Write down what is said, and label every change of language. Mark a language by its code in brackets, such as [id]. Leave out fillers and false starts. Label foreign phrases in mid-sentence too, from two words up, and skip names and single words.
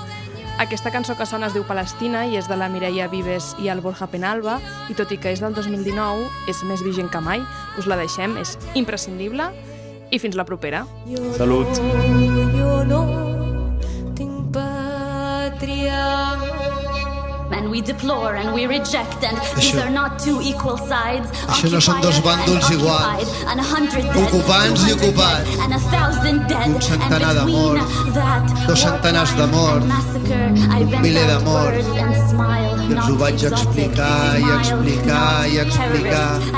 [ca] Aquesta cançó que sona es diu Palestina i és de la Mireia Vives i el Borja Penalba, i tot i que és del 2019, és més vigent que mai. Us la deixem, és imprescindible, i fins la propera. Salut! Jo no tinc pàtria. [en] and we deplore and we reject, and these are not two equal sides. [ca] Això no són dos bàndols iguals. Ocupants i ocupats. Un centenar de morts, 2 centenars de morts, un miler de morts. I els ho vaig explicar i explicar i explicar.